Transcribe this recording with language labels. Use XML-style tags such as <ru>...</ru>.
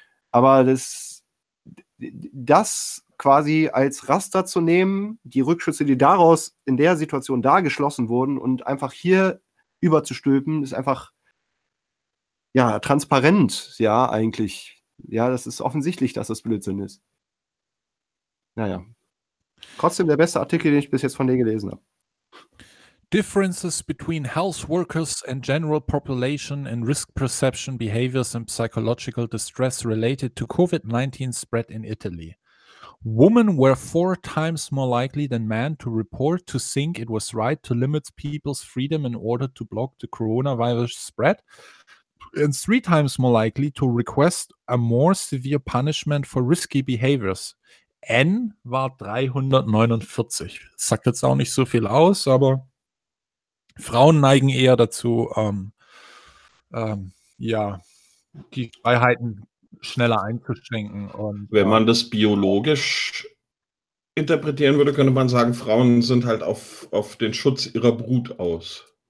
<de>Aber das quasi als Raster zu nehmen, die Rückschlüsse, die daraus in der Situation da geschlossen wurden und einfach hier überzustülpen, ist einfach ja transparent, ja, eigentlich. Ja, das ist offensichtlich, dass das Blödsinn ist. Naja. Trotzdem der beste Artikel, den ich bis jetzt von dir gelesen habe.</de> <en>Differences between health workers and general population in risk perception, behaviors and psychological distress related to COVID-19 spread in Italy. Women were 4 times more likely than men to report to think it was right to limit people's freedom in order to block the coronavirus spread, and 3 times more likely to request a more severe punishment for risky behaviors.</en> <de>N war 349. Sagt jetzt auch nicht so viel aus, aber Frauen neigen eher dazu, die Freiheiten schneller einzuschränken. Und, wenn man das biologisch interpretieren würde, könnte man sagen, Frauen sind halt auf den Schutz ihrer Brut aus.</de>